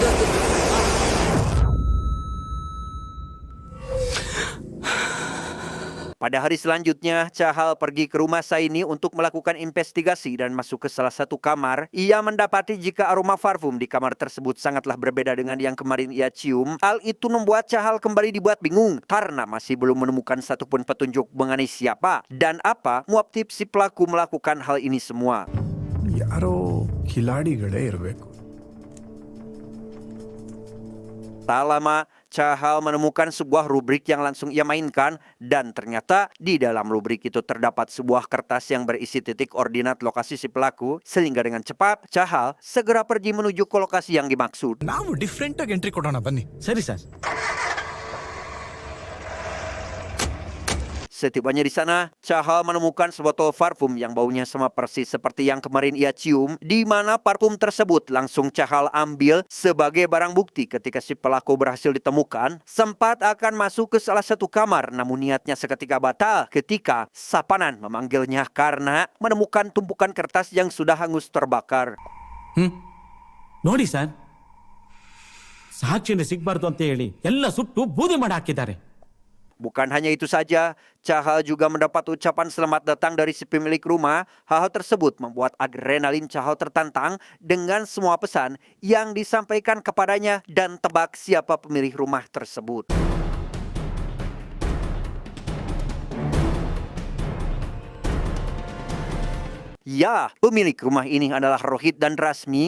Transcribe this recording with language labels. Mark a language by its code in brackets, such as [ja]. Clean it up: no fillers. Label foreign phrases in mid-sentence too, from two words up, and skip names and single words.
[id] Pada hari selanjutnya, Chahal pergi ke rumah Saini untuk melakukan investigasi dan masuk ke salah satu kamar. Ia mendapati jika aroma parfum di kamar tersebut sangatlah berbeda dengan yang kemarin ia cium. Hal itu membuat Chahal kembali dibuat bingung karena masih belum menemukan satupun petunjuk mengenai siapa dan apa motif si pelaku melakukan hal ini semua. [kn] ಯಾರೋ ಕಿಲಾಡಿಗಳೇ ಇರಬೇಕು. [id] Tak lama, Chahal menemukan sebuah rubrik yang langsung ia mainkan dan ternyata di dalam rubrik itu terdapat sebuah kertas yang berisi titik ordinat lokasi si pelaku sehingga dengan cepat Chahal segera pergi menuju ke lokasi yang dimaksud. [kn] ನಾವು ಡಿಫ್ರೆಂಟ್ ಆಗಿ ಎಂಟ್ರಿ ಕೊಡೋಣ ಬನ್ನಿ. ಸರಿ ಸರ್. [id] Setibanya di sana, Chahal menemukan sebotol parfum yang baunya sama persis seperti yang kemarin ia cium, di mana parfum tersebut langsung Chahal ambil sebagai barang bukti ketika si pelaku berhasil ditemukan. Sempat akan masuk ke salah satu kamar, namun niatnya seketika batal ketika Sapanan memanggilnya karena menemukan tumpukan kertas yang sudah hangus terbakar. [kn] ನೋಡಿ ಸರ್, ಸಾಕ್ಷಿನ ಸಿಗಬಾರ್ದು ಅಂತ ಹೇಳಿ ಎಲ್ಲ ಸುಟ್ಟು ಬೂದಿ ಮಾಡಿ ಹಾಕಿದ್ದಾರೆ. [id] Bukan hanya itu saja, Chahal juga mendapat ucapan selamat datang dari si pemilik rumah. Hal tersebut membuat adrenalin Chahal tertantang dengan semua pesan yang disampaikan kepadanya dan tebak siapa pemilik rumah tersebut. Ya, pemilik rumah ini adalah Rohit dan Rasmi.